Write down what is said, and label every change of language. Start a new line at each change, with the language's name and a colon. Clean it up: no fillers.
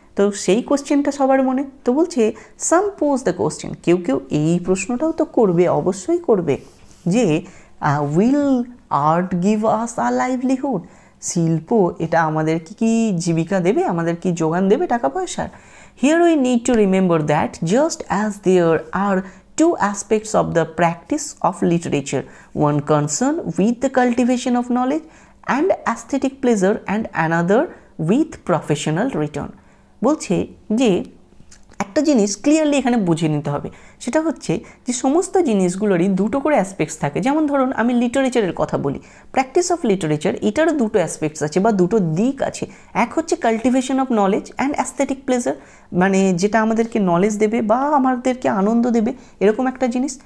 Bangla: তো সেই কোশ্চেনটা সবার মনে। তো বলছে
English: some pose the question,
Bangla: কেউ কেউ এই প্রশ্নটাও তো করবে, অবশ্যই করবে, যে
English: will art give us a livelihood,
Bangla: শিল্প এটা আমাদেরকে কি জীবিকা দেবে, আমাদের কি যোগান দেবে টাকা পয়সার? Here we need to remember that just as there আর
English: two aspects of the practice of literature, one concerned with the cultivation of knowledge and aesthetic pleasure and another with professional return.
Bangla: বলছে যে একটা জিনিস clearly এখানে বুঝে নিতে হবে, সেটা হচ্ছে যে সমস্ত জিনিসগুলোরই দুটো করে অ্যাসপেক্টস থাকে। যেমন ধরুন আমি লিটারেচারের কথা বলি, প্র্যাকটিস অফ লিটারেচার এটারও দুটো অ্যাসপেক্টস আছে বা দুটো দিক আছে। এক হচ্ছে
English: cultivation of knowledge and aesthetic pleasure,
Bangla: মানে যেটা আমাদেরকে নলেজ দেবে বা আমাদেরকে আনন্দ দেবে, এরকম একটা জিনিস।